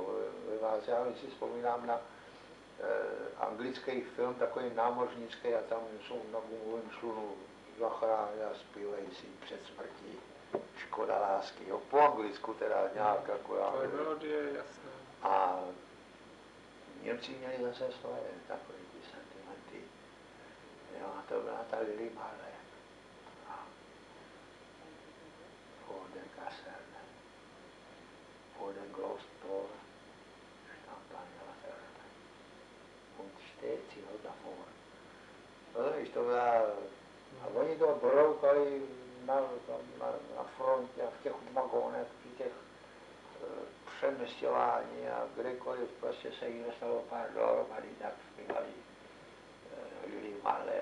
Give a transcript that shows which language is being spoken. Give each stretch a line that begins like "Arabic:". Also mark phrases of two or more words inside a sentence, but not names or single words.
Czech: Já si vzpomínám na anglický film, takový námořnický, a tam jsou na gumovém člunu zachrání a zpívají si před smrtí Škoda lásky, jo, po anglicku teda nějak akorát. To je melodie, jasné. A Němci měli zase svoje takové ty sentimenty. Jo, a to byla ta Lili Marley.
German: Vor der Kaserne, vor den Glosttor, stand eine Laterne. Und steht sie noch davor.
Czech: No, víš, to byla... A oni to broukali na frontě a v těch vagónech, při těch přemysťování a kdekoliv prostě se jí dostalo pár dohromady, tak zpívali Lili Marley.